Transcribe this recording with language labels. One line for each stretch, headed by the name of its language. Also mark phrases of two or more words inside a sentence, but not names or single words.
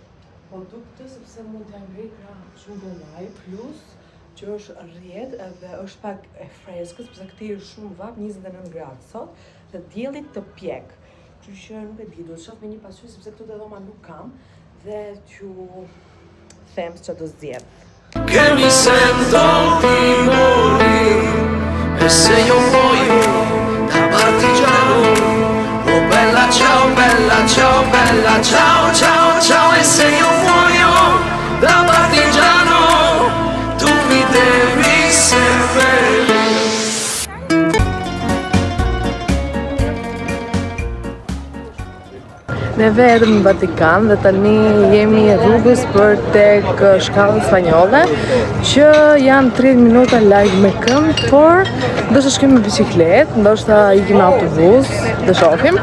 Albanian: Po duk sepse mund t'ja ngrej krahët shumë gëllaj, plus që është rrjedh edhe është pak e freskët, sepse këtej është shumë vap, 29 gradë sot, dhe diellit të pjek. Kështu që nuk e di, duhet shoh me një pasqyrë sepse këtu te dhoma nuk kam dhe t'ju them ç'do të zgjedh.
Italian: Che mi sento timore e se io muoio da partigiano, oh bella ciao, bella ciao, bella ciao, ciao, ciao, e se io muoio da partigiano, tu mi devi seppellire.
Albanian: Ne vetëm në Vatikan dhe tani jemi rrugës për tek shkallën spanjolle, që janë 30 minuta larg me këmbë, por ndoshta shkojmë me biçikletë, ndoshta ikim me autobus, do shohim.